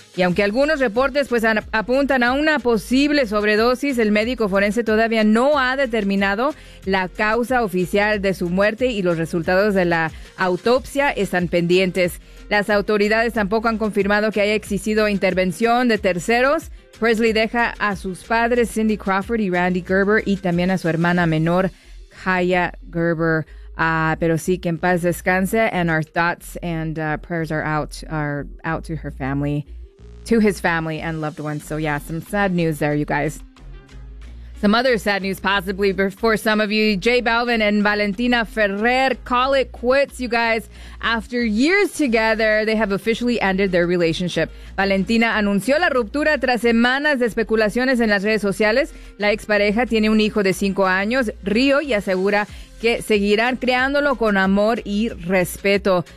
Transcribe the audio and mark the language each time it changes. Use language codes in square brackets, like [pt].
[es] Y aunque algunos reportes pues apuntan a una posible sobredosis, el médico forense todavía no ha determinado la causa oficial de su muerte y los resultados de la autopsia están pendientes. Las autoridades tampoco han confirmado que haya existido intervención de terceros. Presley deja a sus padres Cindy Crawford y Randy Gerber y también a su hermana menor Kaya Gerber. Pero sí, que en paz descanse, [en] and our thoughts and prayers are out to her family, to his family and loved ones. So yeah, some sad news there, you guys. Some other sad news possibly for some of you. J Balvin and Valentina Ferrer call it quits, you guys. After years together, they have officially ended their relationship. [es] Valentina anunció la ruptura tras semanas de especulaciones en las redes sociales. La expareja tiene un hijo de 5 años, Río, y asegura que seguirán creándolo con amor y respeto.